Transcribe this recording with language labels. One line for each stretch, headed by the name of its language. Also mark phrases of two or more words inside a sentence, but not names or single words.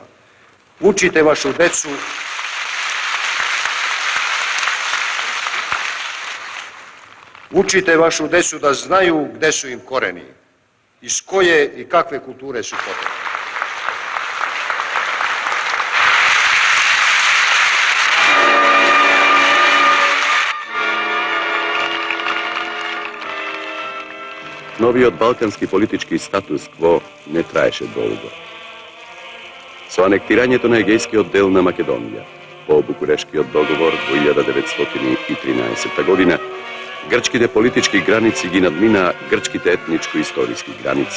Serbian: Učite vašu decu da znaju gde su im koreni, iz koje i kakve kulture su potekli.
Macedonian: Noviот балкански политички статус кво не траеше долго. Со анектирањето на егејскиот дел на Македонија по Букурешкиот договор во 1913 година, грчките политички граници ги надминаа грчките етничко-историски граници.